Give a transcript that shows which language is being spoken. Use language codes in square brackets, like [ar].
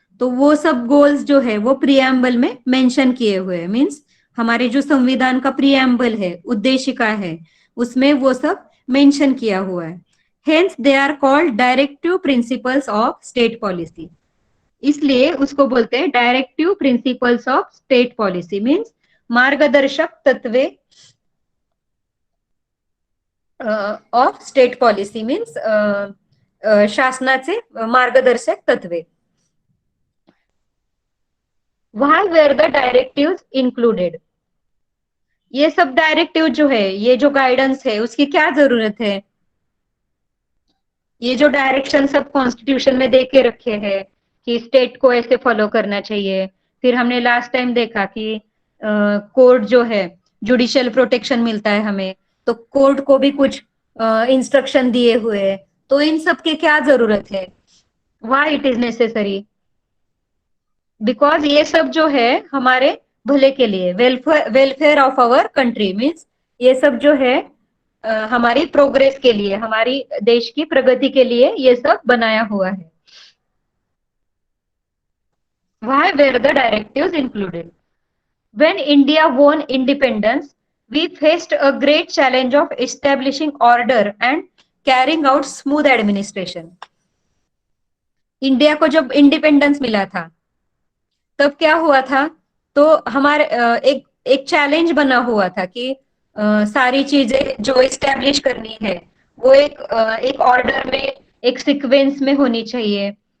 [hi] तो वो सब गोल्स जो है वो प्रीएम्बल में मेंशन किए हुए हैं. मीन्स हमारे जो संविधान का प्रीएम्बल है, उद्देशिका है, उसमें वो सब मेंशन किया हुआ है. [en] Hence they are called directive principles of state policy. [hi] इसलिए उसको बोलते हैं directive principles of state policy. [mr] Means मार्गदर्शक तत्वे ऑफ स्टेट पॉलिसी, मीन्स शासनाचे मार्गदर्शक तत्वे. [en] Why were the directives included? [hi] ये सब डायरेक्टिव जो है, ये जो गाइडेंस है, उसकी क्या जरूरत है? ये जो डायरेक्शन सब कॉन्स्टिट्यूशन में दे के रखे हैं कि स्टेट को ऐसे फॉलो करना चाहिए. फिर हमने लास्ट टाइम देखा कि कोर्ट जो है, जुडिशियल प्रोटेक्शन मिलता है हमें, तो कोर्ट को भी कुछ इंस्ट्रक्शन दिए हुए हैं. तो इन सब की क्या जरूरत है? [en] Why it is necessary? [hi] Because ये सब जो है हमारे भले के लिए, [en] Welfare of our country. [hi] Means ये सब जो है हमारी प्रोग्रेस के लिए, हमारी देश की प्रगति के लिए ये सब बनाया हुआ है. [en] Why were the directives included? When India won independence, we faced a great challenge of establishing order and carrying out smooth administration. [hi] India को जब इंडिपेंडेंस मिला था तब क्या हुआ था, तो हमारे एक चैलेंज बना हुआ था कि सारी चीजें जो इस्टेब्लिश करनी है वो एक ऑर्डर में, एक सीक्वेंस में होनी चाहिए.